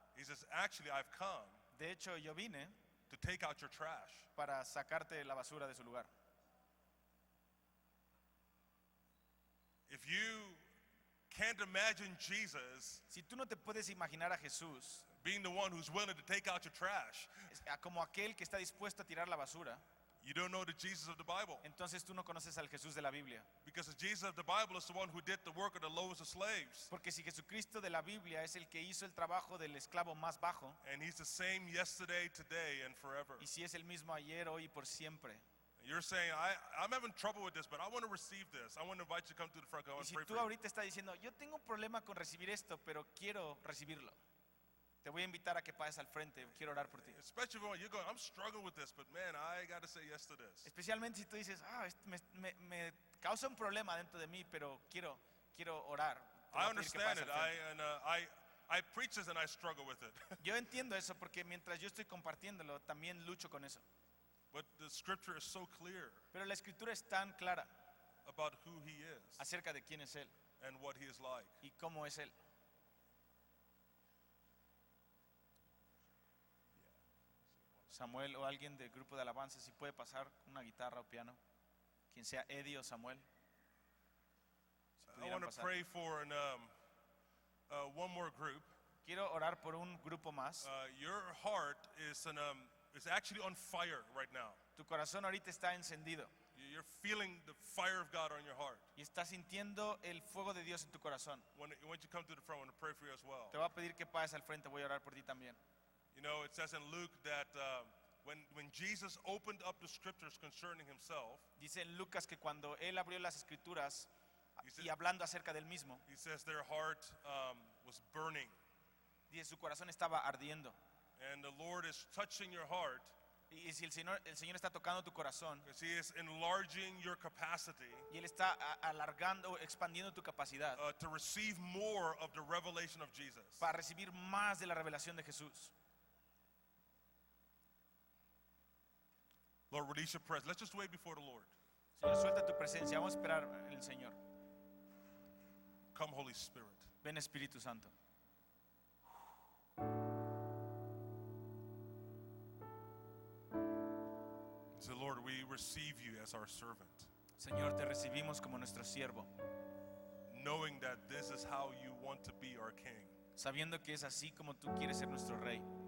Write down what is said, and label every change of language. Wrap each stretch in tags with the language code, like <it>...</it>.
<en>He says, actually, I've come</en> <es>De hecho, yo vine</es> <en>to take out your trash.</en> <es>para sacarte la basura de su lugar.</es> <en>If you can't imagine Jesus</en> <es>Si tú no te puedes imaginar a Jesús</es> <en>being the one who's willing to take out your trash,</en> <es>como aquel que está dispuesto a tirar la basura,</es> <en>you don't know the Jesus of the Bible.</en> <es>entonces tú no conoces al Jesús de la Biblia.</es> <en>Because the Jesus of the Bible is the one who did the work of the lowest of slaves.</en> <es>Porque si Jesucristo de la Biblia es el que hizo el trabajo del esclavo más bajo,</es> <en>And he's the same yesterday, today, and forever.</en> <es>y si es el mismo ayer, hoy y por siempre.</es> <en>You're saying, I'm having trouble with this, but I want to receive this. I want to invite you to come to the front. I</en> <es>Y</es> <en>want to</en> <es>si</es> <en>pray</en> <es>tú</es> <en>for you.</en> <es>ahorita estás diciendo, yo tengo un problema con recibir esto, pero quiero recibirlo, te voy a invitar a que pases al frente, quiero orar por ti.</es> <en>Especially when you're going, I'm struggling with this, but man, I got to say yes to this.</en> <es>Especialmente si tú dices, esto me causa un problema dentro de mí, pero quiero orar. Te voy</es> <en>I</en> <es>a pedir que</es> <en>understand</en> <es>pases</es> <en>it.</en> <es>al frente.</es> <en>I preach this and I struggle with it.</en> <es>Yo entiendo eso porque mientras yo estoy compartiéndolo, también lucho con eso.</es> <en>But the scripture is so clear</en> <es>Pero la escritura es tan clara</es> <en>about who he is</en> <es>acerca de quién es Él</es> <en>and what he is like.</en> <es>y cómo es Él. Samuel o alguien del grupo de alabanza, si puede pasar una guitarra o piano, quien sea Eddie o Samuel. Si</es> <en>I</en> <es>pudieran</es> <en>want to</en> <es>pasar.</es> <en>pray for one more group.</en> <es>Quiero orar por un grupo más.</es> <en>Your heart is actually on fire right now.</en> <es>Tu corazón ahorita está encendido</es> <en>You're feeling the fire of God on your heart.</en> <es>y estás sintiendo el fuego de Dios en tu corazón.</es> <en>When you come to the front, I want to pray for you as well.</en> <es>Te voy a pedir que pases al frente, voy a orar por ti también.</es> <en>You know, it says in Luke that when Jesus opened up the scriptures concerning himself,</en> <es>Dice en Lucas que cuando Él abrió las escrituras Dice- y hablando acerca del mismo,</es> <en>he says their heart was burning.</en> <es>dice su corazón estaba ardiendo.</es> <en>And the Lord is touching your heart</en> <es>Y si el Señor está tocando tu corazón</es> <en>because he is enlarging your capacity</en> <es>y Él está alargando, expandiendo tu capacidad</es> <en>to receive more of the revelation of Jesus.</en> <es>para recibir más de la revelación de Jesús.</es> <en>Lord, release your presence. Let's just wait before the Lord.</en> <es>Señor, suelta tu presencia. Vamos a esperar en el Señor.</es> <en>Come, Holy Spirit.</en> <es>Ven, Espíritu Santo.</es> <en>Say, Lord, we receive you as our servant,</en> <es>Señor, te recibimos como nuestro siervo,</es> <en>knowing that this is how you want to be our King.</en> <es>sabiendo que es así como tú quieres ser nuestro Rey.</es>